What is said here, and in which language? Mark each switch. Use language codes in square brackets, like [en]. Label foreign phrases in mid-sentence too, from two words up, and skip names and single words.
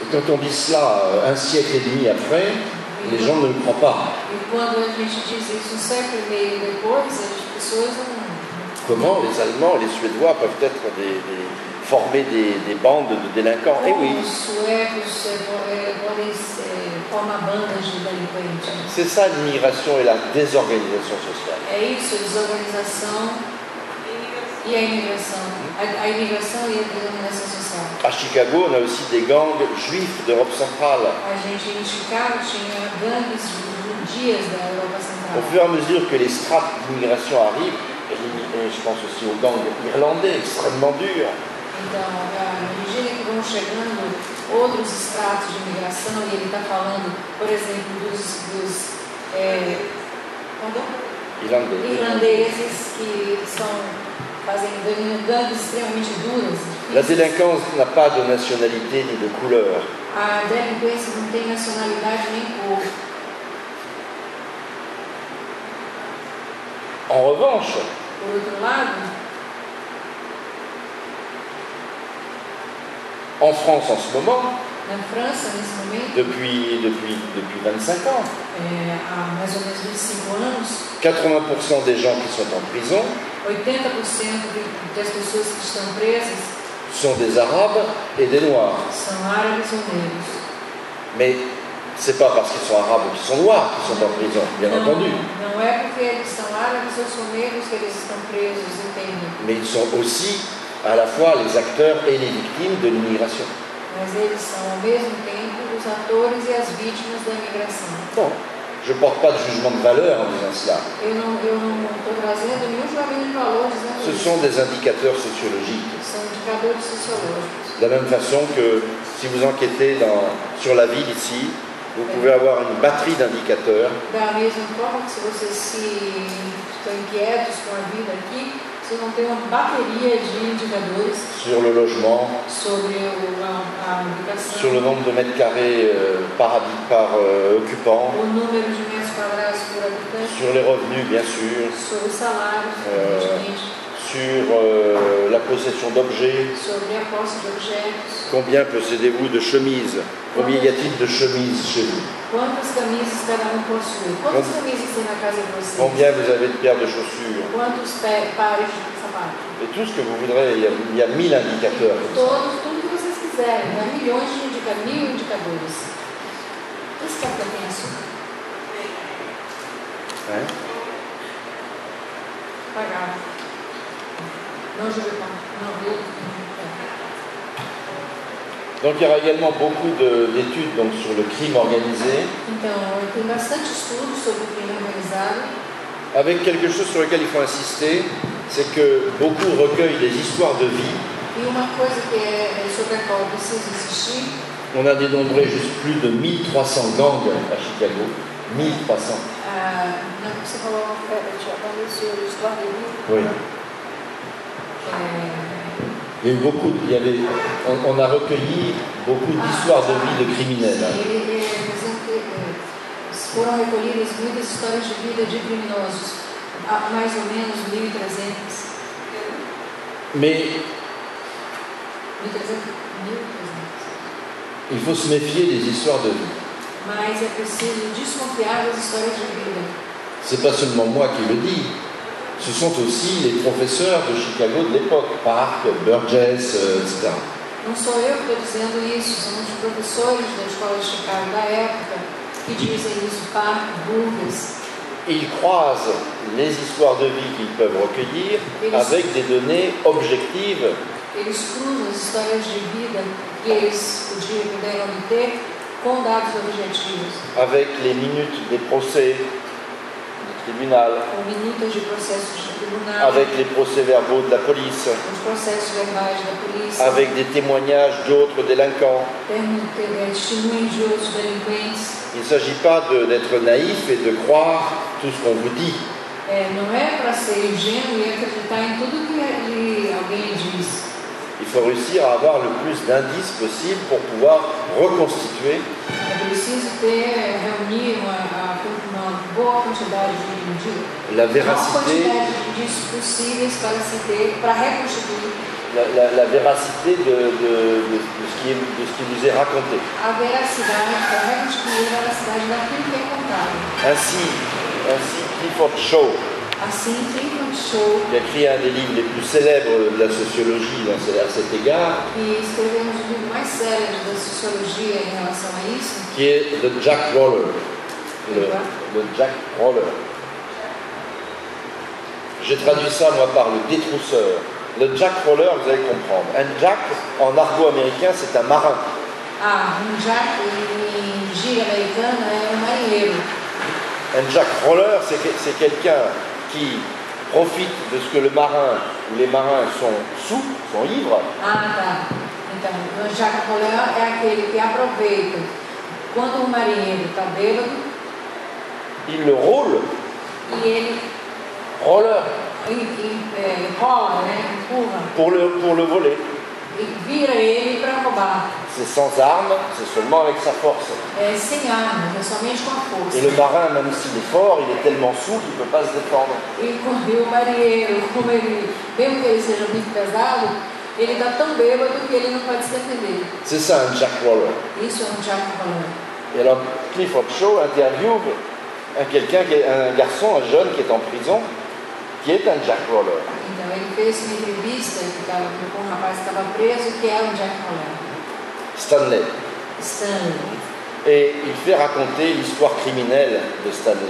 [fr] Quand on dit cela un siècle et demi après, les gens ne le croient pas. [pt] E quando a gente diz isso um século e meio depois, as pessoas não... [fr] Comment les Allemands et les Suédois peuvent être former des bandes de délinquants? Eh oui, [pt] Os suecos podem formar bandas de delinquentes. [fr] c'est ça l'immigration et la désorganisation sociale. [pt] É isso, a desorganização e a imigração. A imigração e a desorganização social. [fr] À Chicago, on a aussi des gangs juifs d'Europe centrale. [pt] A gente em Chicago tinha gangues judias da Europa [fr] Au [pt] Central. [fr] fur et à mesure que les strates d'immigration arrivent, et je pense aussi aux gangs irlandais extrêmement durs, [pt] Então, à medida que vão chegando outros estratos de imigração, e ele está falando, por exemplo, dos irlandeses que fazem gangues extremamente duras. [fr] la délinquance n'a pas de nationalité ni de couleur. [pt] A delinquência não tem nacionalidade nem cor. [fr] En revanche, [pt] Por outro lado, [fr] en France en ce moment, [pt] na França, nesse momento, [fr] depuis 25 ans, [pt] há mais ou menos 25 anos, [fr] 80% des gens qui sont en prison [pt] 80% das pessoas que estão presas [fr] sont des Arabes et des Noirs. [pt] são árabes ou negros. [fr] Mais c'est pas parce qu'ils sont Arabes ou qu'ils sont Noirs qu'ils sont en prison, bien entendu. [pt] Não é porque eles são árabes ou são negros que eles estão presos, entende? [fr] Mais ils sont aussi à la fois les acteurs et les victimes de l'immigration. [pt] Mas eles são ao mesmo tempo os atores e as vítimas da imigração. [fr] Bon, je ne porte pas de jugement de valeur en disant cela. [pt] Eu não estou trazendo nenhum julgamento de valor dizendo [fr] Ce [pt] isso. [fr] sont des indicateurs sociologiques. [pt] São indicadores sociológicos. [fr] De la même façon que si vous enquêtez sur la ville ici, vous pouvez avoir une batterie d'indicateurs [pt] Da mesma forma que se vocês estão inquietos com a vida aqui, vocês vão ter uma bateria de indicadores [fr] sur le logement, [pt] sobre a educação, [fr] sur le nombre de mètres carrés par occupant, [pt] o número de metros quadrados por habitante, [fr] sur les revenus bien sûr, [pt] sobre os salários, evidentemente, [fr] sur la possession d'objets. [pt] sobre a posse de objetos, [fr] Combien possédez-vous de chemises? Combien y a-t-il de chemises chez vous? [pt] quantas camisas cada um possui, quantas camisas tem na casa de vocês, [fr] Combien vous avez de paires de chaussures? [pt] quantos pares de sapatos, [fr] Et tout ce que vous voudrez, il y a 1000 indicateurs. [pt] tudo que vocês quiserem, há milhões de mil indicadores. Esse café tem açúcar? Hein? Pagar. Não, [fr] je veux pas. [pt] Não, eu. [fr] Donc il y aura également beaucoup d'études donc, sur le crime organisé, [pt] Então, tem bastante estudo sobre o crime organizado. [fr] avec quelque chose sur lequel il faut insister, c'est que beaucoup recueillent des histoires de vie. [pt] E uma coisa que sobre a qual eu preciso insistir, [fr] On a dénombré juste plus de 1300 gangs à Chicago. [pt] 1300. não, você falou, [fr] sur l'histoire de vie. Oui. Il y a eu on a recueilli beaucoup d'histoires de vie de criminels. [pt] Foram recolhidas muitas histórias de vida de criminosos, mais ou menos 1.300. [fr] Mais [pt] 1.300. [fr] il faut se méfier des histoires de vie. [pt] Mas é preciso desconfiar das histórias de vida. [fr] C'est pas seulement moi qui le dis. Ce sont aussi les professeurs de Chicago de l'époque, Park, Burgess, etc. [pt] Não sou eu que estou dizendo isso, são os professores da escola de Chicago da época que dizem isso, Park, Burgess. [fr] Ils croisent les histoires de vie qu'ils peuvent recueillir avec des données objectives. [pt] Eles cruzam as histórias de vida que eles puderam obter com dados objetivos. [fr] Avec les minutes des procès du tribunal, [pt] Com minutas de processos de tribunal, [fr] avec les procès-verbaux de la police, [pt] os processos verbais da polícia, [fr] avec des témoignages d'autres délinquants. [pt] testemunhos de outros delinquentes. [fr] Il ne s'agit pas d'être naïf et de croire tout ce qu'on vous dit. [pt] Não é para ser ingênuo e acreditar em tudo que alguém diz. [fr] Il faut réussir à avoir le plus d'indices possible pour pouvoir reconstituer [pt] É preciso reunir uma boa quantidade [fr] la [pt] maior [fr] véracité [pt] quantidade de indícios possíveis para reconstituir [fr] la véracité de ce qui vous est raconté. [pt] A veracidade, a veracidade daquilo que é contado. [fr] Ainsi Clifford Shaw, [pt] Assim, Clifford Shaw, [fr] qui a écrit un des livres les plus célèbres de la sociologie à cet égard, [pt] que escreveu um dos livros mais sérios da sociologia em relação a isso, [fr] qui est le Jack Roller. Le Jack Roller. J'ai traduit ça, moi, par le détrousseur. Le Jack Roller, vous allez comprendre. Un Jack, en argot américain, c'est un marin. [pt] Jack, em gíria americana, é marinheiro. [fr] Un Jack Roller, c'est quelqu'un qui profite de ce que le marin ou les marins sont sous, sont ivres. [pt] Tá. Então, o Jack Roller é aquele que aproveita quando o marinheiro está bêbado. [fr] Il le roule. [pt] E ele Roller. Rola, né? Empurra. [fr] Pour le voler. [pt] E vira ele para roubar. [fr] C'est sans armes, c'est seulement avec sa force. [pt] É sem armas, é somente com a força. [fr] Et le marin, même s'il est fort, il est tellement sous qu'il ne peut pas se défendre. [pt] E o marinheiro, como ele, mesmo que ele seja muito pesado, ele está tão bêbado que ele não pode se defender. [fr] C'est ça un Jack Roller. [pt] Isso é um Jack Roller. [fr] Et alors Clifford Shaw interviewe un garçon, un jeune qui est en prison, qui est un Jack Roller. [pt] Então ele fez uma entrevista com um rapaz que estava preso, que era um Jack Roller. [fr] Stanley. Et il fait raconter l'histoire criminelle de Stanley.